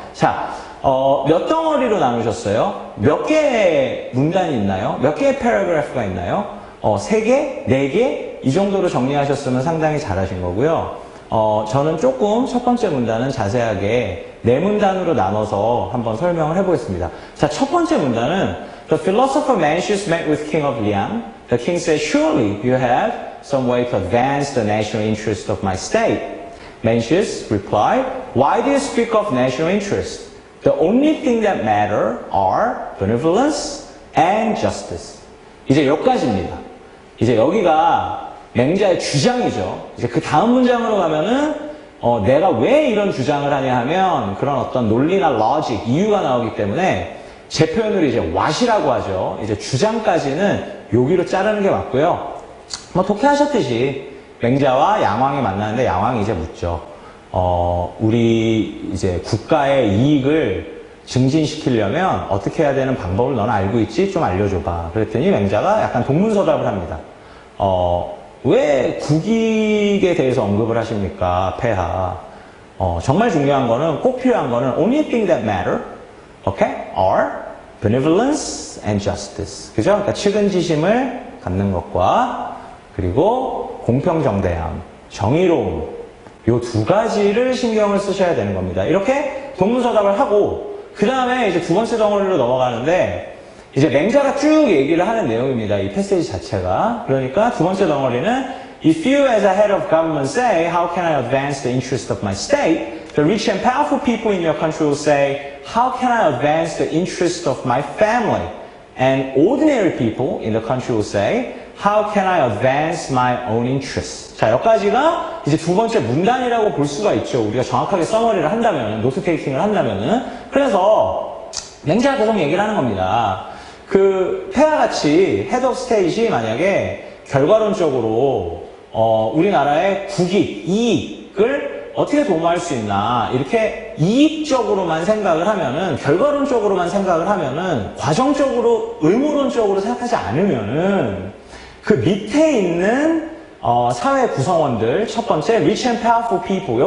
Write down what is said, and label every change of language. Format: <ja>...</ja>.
<ko>자, 몇 덩어리로 나누셨어요? 몇 개의 문단이 있나요? 몇 개의 패러그래프가 있나요? 3개? 4개? 이 정도로 정리하셨으면 상당히 잘하신 거고요. 저는 조금 첫 번째 문단은 자세하게 4문단으로 나눠서 한번 설명을 해보겠습니다. 자, 첫 번째 문단은</ko> <en>The philosopher Mencius met with King of Liang. The king said, surely you have some way to advance the national interest of my state. Mencius replied, why do you speak of national interest? The only thing that matter are benevolence and justice.</en> <ko>이제 여기까지입니다. 이제 여기가 맹자의 주장이죠. 이제 그 다음 문장으로 가면은 내가 왜 이런 주장을 하냐 하면 그런 어떤 논리나 로직, 이유가 나오기 때문에 제 표현으로 이제 what이라고 하죠. 이제 주장까지는 여기로 자르는 게 맞고요. 독해하셨듯이 맹자와 양왕이 만나는데 양왕이 이제 묻죠. 우리 이제 국가의 이익을 증진시키려면 어떻게 해야 되는 방법을 너는 알고 있지? 좀 알려줘봐. 그랬더니 맹자가 약간 동문서답을 합니다. 왜 국익에 대해서 언급을 하십니까? 폐하. 정말 중요한 거는, 꼭 필요한 거는</ko> <en>only thing that matter, okay, are benevolence and justice.</en> <ko>그죠? 그러니까 측은지심을 갖는 것과 그리고 공평정대함, 정의로움, 요 두 가지를 신경을 쓰셔야 되는 겁니다. 이렇게 동문서답을 하고 그 다음에 이제 두 번째 덩어리로 넘어가는데 이제 맹자가 쭉 얘기를 하는 내용입니다. 이 패시지 자체가. 그러니까 두 번째 덩어리는</ko> <en>If you as a head of government say, how can I advance the interest of my state? The rich and powerful people in your country will say, how can I advance the interest of my family? And ordinary people in the country will say, how can I advance my own interests?</en> <ko>자, 여기까지가 이제 두 번째 문단이라고 볼 수가 있죠. 우리가 정확하게 서머리를 한다면, 노트 테이킹을 한다면은. 그래서 맹자가 계속 얘기를 하는 겁니다. 폐하같이 헤드 오브 스테이트이 만약에 결과론적으로 우리나라의 국익, 이익을 어떻게 도모할 수 있나 이렇게 이익적으로만 생각을 하면은 결과론적으로만 생각을 하면은 과정적으로 의무론적으로 생각하지 않으면은 그 밑에 있는 사회 구성원들 첫 번째</ko> <en>rich and powerful people.</en>